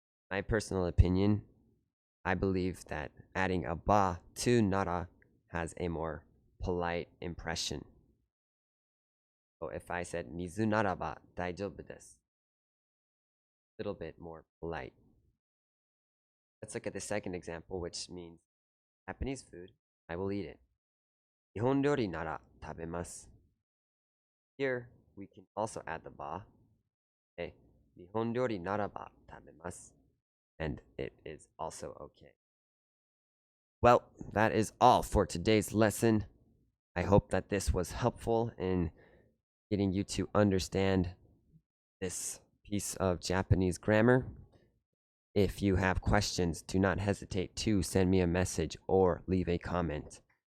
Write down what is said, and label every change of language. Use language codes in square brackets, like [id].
[en] My personal opinion, I believe that adding a ba to nara has a more polite impression. So if I said [ja] mizu naraba daijoubu desu, [en] a little bit more polite. Let's look at the second example, which means Japanese food, I will eat it. [ja] 日本料理なら食べます. [en] Here, we can also add the ba. Okay. [ja] 日本料理ならば食べます. [en] And it is also okay. Well, that is all for today's lesson. I hope that this was helpful in getting you to understand this piece of Japanese grammar. If you have questions, do not hesitate to send me a message or leave a comment.